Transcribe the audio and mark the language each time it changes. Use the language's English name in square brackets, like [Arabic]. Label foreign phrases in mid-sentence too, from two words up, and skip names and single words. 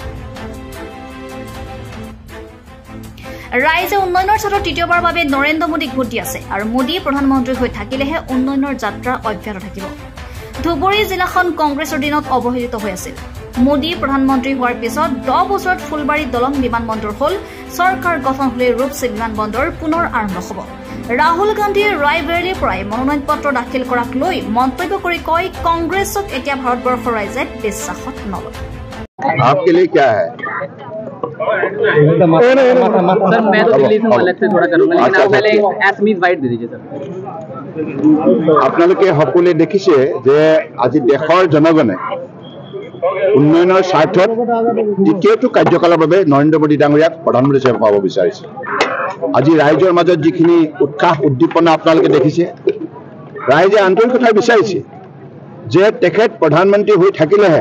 [Assamese] ৰাইজে উন্নয়নৰ ছাত্ৰৰ তৃতীয়বাৰ বাবে নৰেন্দ্ৰ মোদীক ভোট দি আছে আৰু মোদী প্ৰধানমন্ত্ৰী হৈ থাকিলেহে উন্নয়নৰ যাত্ৰা অব্যাহত থাকিব ধুবুৰী জিলাখন কংগ্ৰেছৰ দিনত অৱহেলিত হৈ আছিল মোদী প্ৰধানমন্ত্ৰী হোৱাৰ পিছত 10 বছৰত ফুলবাৰী দলং বিমানবন্দৰ হ'ল চৰকাৰ গঠন হ'লে ৰূপসী বিমানবন্দৰ পুনৰ আৰম্ভ হ'ব ৰাহুল গান্ধীয়ে ৰায়বেৰেলীৰ পৰাই মনোনয়ন পত্ৰ দাখিল কৰাক লৈ মন্তব্য কৰি কয় কংগ্ৰেছক এতিয়া ভাৰতবৰ্ষৰ ৰাইজে বিশ্বাসত নলয় [Hindi] आपके लिए क्या है सर मैं तो दिल्ली से अलग से थोड़ा करूंगा लेकिन आप पहले एसमीज वाइट दे दीजिए सर [Assamese] আপোনালোকে সকলোৱে দেখিছে যে আজি দেশৰ জনগণে উন্নয়নৰ স্বাৰ্থত দ্বিতীয়টো কাৰ্যকালৰ বাবে নৰেন্দ্ৰ মোদী ডাঙৰীয়াক প্ৰধানমন্ত্ৰী হিচাপে পাব বিচাৰিছে আজি ৰাইজৰ মাজত যিখিনি উৎসাহ উদ্দীপনা আপোনালোকে দেখিছে ৰাইজে আন্তৰিকতাৰে বিচাৰিছে যে তেখেত প্ৰধানমন্ত্ৰী হৈ থাকিলেহে